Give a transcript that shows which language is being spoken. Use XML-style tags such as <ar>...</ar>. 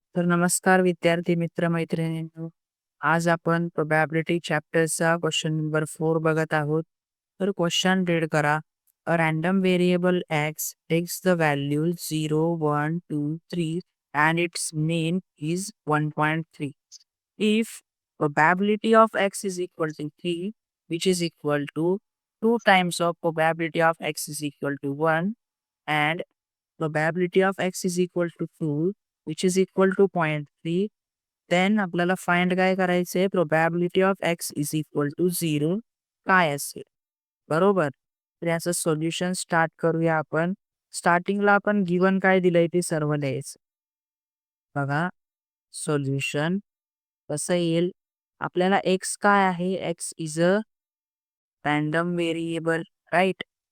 <mr>तर नमस्कार विद्यार्थी मित्र मैत्रिणींनो. आज आपण प्रोबॅबिलिटी चॅप्टरचा क्वेश्चन नंबर 4 बघत आहोत. तर क्वेश्चन रीड करा.</mr> <en>A random variable x takes the value 0, 1, 2, 3 and its mean is 1.3. If probability of x is equal to 3, which is equal to 2 times of probability of x is equal to 1 and probability of x is equal to 2 which is equal to 0.3, then</en> <mr>आपल्याला find काय करायचंय,</mr> <en>Probability of x is equal to 0 काय असेल.</en> <mr>बरोबर. तर याचं solution start करूया आपण. स्टार्टिंगला आपण गिवन काय दिलंय ते सर्व लिहायचं. बघा सोल्युशन कसं येईल. आपल्याला x काय आहे,</mr> <en>x is a random variable, right.</en>